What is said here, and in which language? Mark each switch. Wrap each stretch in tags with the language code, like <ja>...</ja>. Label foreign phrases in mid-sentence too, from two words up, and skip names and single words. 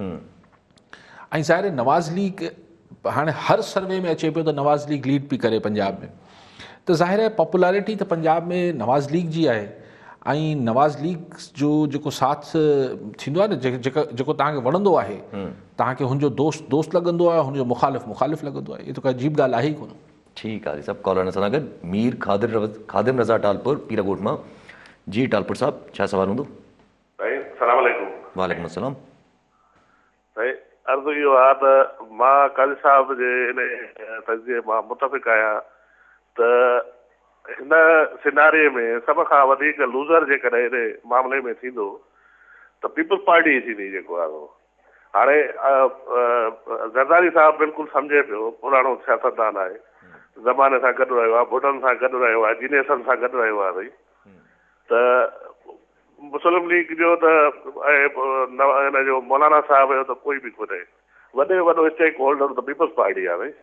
<sd>ऐं ज़ाहिर नवाज़ लीग हाणे हर सर्वे में अचे पियो त नवाज़ लीग लीड पई करे पंजाब में, त ज़ाहिर आहे पॉपुलैरिटी त पंजाब में नवाज़ लीग जी आहे ऐं नवाज़ लीग जो जेको साथ थींदो आहे न, जेको तव्हांखे वणंदो आहे, तव्हांखे हुनजो दोस्त लॻंदो आहे, हुनजो मुखालिफ़ लॻंदो आहे, इहा त का अजीब ॻाल्हि आहे ई कोन. ठीकु आहे सभु. कॉलर सां गॾु मीर खादिम रज़ा टालपुर पीराकोट मां. जी टालपुर साहब, छा सवाल हूंदो?</sd> <ar>سلام عليكم. وعليكم السلام.</ar> <sd>अर्ज़ु इहो आहे त मां काज़ी साहब जे हिन तज़िये मां मुतफ़िक़ आहियां त हिन सिनारे में सभ खां वधीक लूज़र जेकॾहिं हिन मामले में थींदो त पीपल्स पार्टी थींदी. जेको आहे हाणे ज़रदारी साहब बिल्कुलु सम्झे पियो, पुराणो सियासतदान आहे, ज़माने सां गॾु रहियो आहे, भुटनि सां गॾु रहियो आहे, जीनेसनि सां गॾु रहियो आहे भई, त मुस्लिम लीग जो त हिन जो मौलाना साहब जो त कोई बि कोन्हे, वॾे में वॾो</sd> <en>stake holder</en> <sd>त पीपल्स पार्टी आहे भई।</sd>